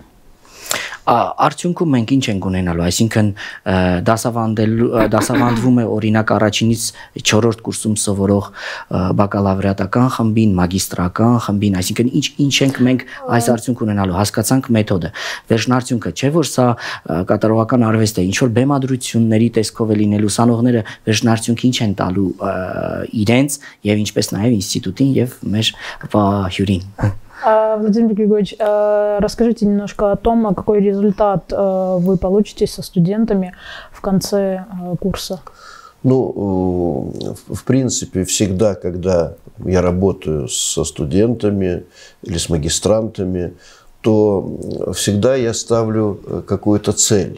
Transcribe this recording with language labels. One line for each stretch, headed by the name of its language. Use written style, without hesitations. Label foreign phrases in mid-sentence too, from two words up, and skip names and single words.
Armenian: Արդյունքում մենք ինչ ենք ունենալու, այսինքն դասավանդվում է օրինակ առաջինից 4-րդ կուրսում սովորող բակալավրիատական խմբին, մագիստրական խմբին, այսինքն ինչ ենք մենք այս արդյունք ունենալու, հասկացանք մեթոդը, վերջնարդյունքը, չէ որ սա կատարողական արվեստ է, ինչ որ բեմադրությունների տեսքով է լինելու, ուսանողները վերջնարդյունք ինչ են տալու իրենց եւ ինչպես նաեւ ինստիտուտին եւ մեր հյուրին։
Russian: Владимир Григорьевич, расскажите немножко о том, какой результат вы получите со студентами в конце курса. В принципе, всегда, когда я работаю со студентами или с магистрантами, то всегда я ставлю какую-то цель.